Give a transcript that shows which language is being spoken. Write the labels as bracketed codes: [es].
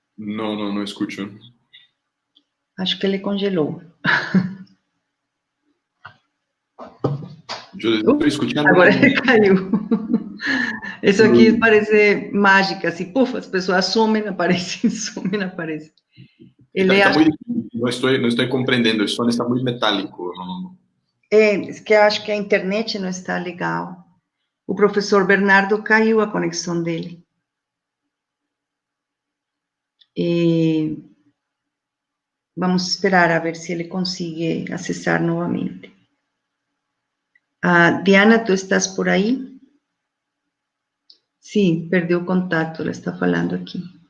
[es] No escucho. [pt] Acho que ele congelou. Eu estou escutando. Agora ele caiu. Isso aqui parece mágica, assim, puf, as pessoas somem, aparecem, somem, aparecem. Ele [es] está muy, no estoy comprendiendo, el sonido está muy metálico. [pt] É que eu acho que a internet não está legal. O professor Bernardo caiu a conexão dele. Vamos esperar a ver se ele consegue acessar novamente. [es] Diana, ¿tú estás por ahí? Sí, perdió contacto, le está falando aquí.